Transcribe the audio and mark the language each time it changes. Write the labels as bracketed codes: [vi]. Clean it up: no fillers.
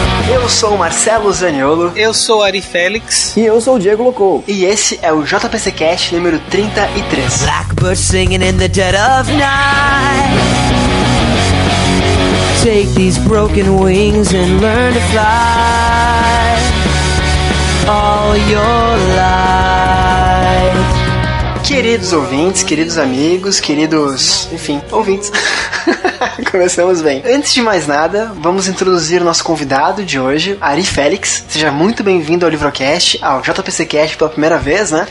[pt] Eu sou o Marcelo Zaniolo. Eu sou o Ari Félix. E eu sou o Diego Locô. E esse é o JPC Cast número 33. [en] Blackbird singing in the dead of night. Take these broken wings and learn to fly. All your life. [pt] Queridos ouvintes, queridos amigos, queridos, enfim, ouvintes, começamos bem. Antes de mais nada, vamos introduzir o nosso convidado de hoje, Ari Félix. Seja muito bem-vindo ao LivroCast, ao JPCCast pela primeira vez, né?